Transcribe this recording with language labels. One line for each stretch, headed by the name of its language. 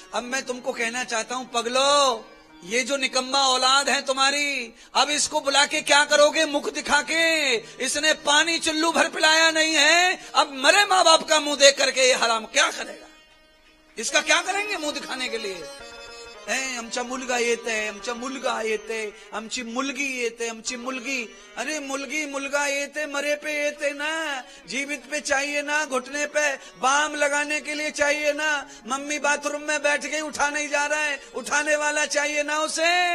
Hindi: अब मैं तुमको कहना चाहता हूं पगलो, ये जो निकम्मा औलाद है तुम्हारी, अब इसको बुला के क्या करोगे? मुख दिखा के? इसने पानी चुल्लू भर पिलाया नहीं है, अब मरे माँ बाप का मुंह देख करके ये हराम क्या करेगा? इसका क्या करेंगे मुंह दिखाने के लिए?
Marathi: आमचा मुलगा येते, आमचा मुलगा येते, आमची मुलगी येते, आमची मुलगी।
Hindi: अरे
Marathi: मुलगी मुलगा येते,
Hindi: मरे पे येते ना, जीवित पे चाहिए ना, घुटने पे बाम लगाने के लिए चाहिए ना। मम्मी बाथरूम में बैठ के उठा नहीं जा रहा है, उठाने वाला चाहिए ना उसे।